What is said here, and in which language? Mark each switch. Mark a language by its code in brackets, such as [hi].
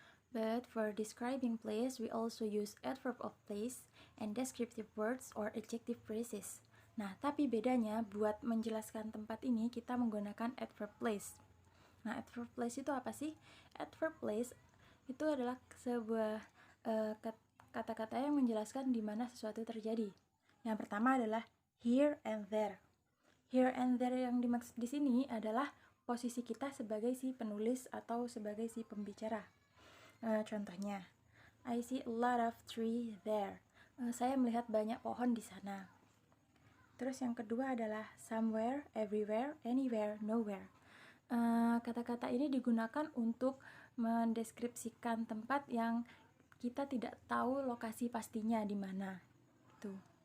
[en] But for describing place, we also use adverb of place and descriptive words or adjective phrases. [id] Nah, tapi bedanya buat menjelaskan tempat ini kita menggunakan adverb place. Nah, adverb place itu apa sih? Adverb place itu adalah sebuah kata-kata yang menjelaskan di mana sesuatu terjadi. Yang pertama adalah [en] here and there. Here and there [id] yang dimaksud di sini adalah posisi kita sebagai si penulis atau sebagai si pembicara. [en] Contohnya, I see a lot of tree there. [id] Saya melihat banyak pohon di sana. Terus yang kedua adalah [en] somewhere, everywhere, anywhere, nowhere. [id] Kata-kata ini digunakan untuk mendeskripsikan tempat yang kita tidak tahu lokasi pastinya di mana. Tuh.